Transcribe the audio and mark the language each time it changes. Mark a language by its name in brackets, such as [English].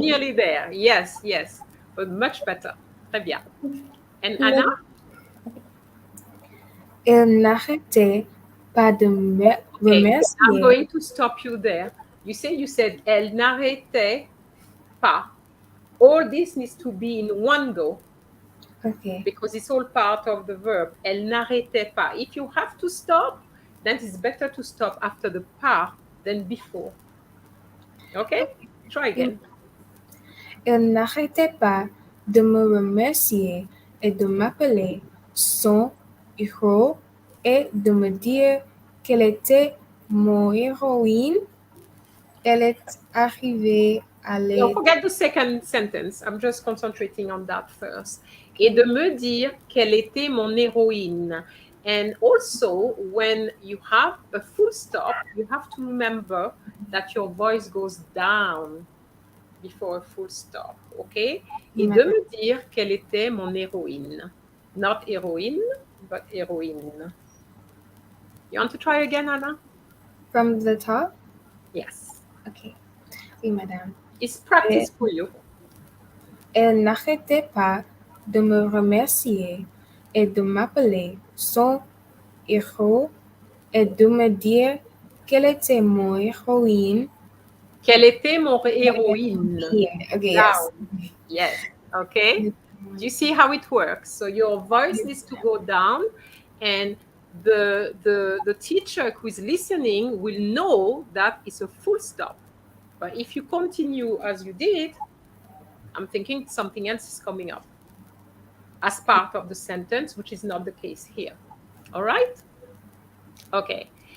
[English] nearly there. Yes, yes. But much better. [French] Très bien. [English] And [French] Il [English] Anna? [French] Elle n'arrêtait pas de me [English] Okay, I'm [French] remercier. [English] going to stop you there. You said [French] elle n'arrêtait pas. [English] All this needs to be in one go Okay. because it's all part of the verb. [French] Elle n'arrêtait pas. [English] If you have to stop, then it's better to stop after the pas than before. Okay? Try again. [French] Elle n'arrêtait pas de me remercier et de m'appeler son héros et de me dire qu'elle était mon héroïne. Elle est arrivée à [English] No, [French] l'aide. [English] forget the second sentence. I'm just concentrating on that first. [French] Et de me dire qu'elle était mon héroïne. [English] And also, when you have a full stop, you have to remember that your voice goes down before a full stop. Okay? [French] Et de me dire qu'elle était mon héroïne. [English] Not héroïne, but héroïne. You want to try again, Anna? From the top? Yes. [French] Okay. Oui, madame. [English] It's practice for you. [French] Elle n'arrêtait pas de me remercier et de m'appeler son héros et de me dire qu'elle était mon héroïne. Quelle était mon héroïne? [English] Okay, Down. yes. Yes. Okay. Do you see how it works? So your voice needs to go down, and the teacher who is listening will know that it's a full stop. But if you continue as you did, I'm thinking something else is coming up as part of the sentence, which is not the case here. All right? Okay.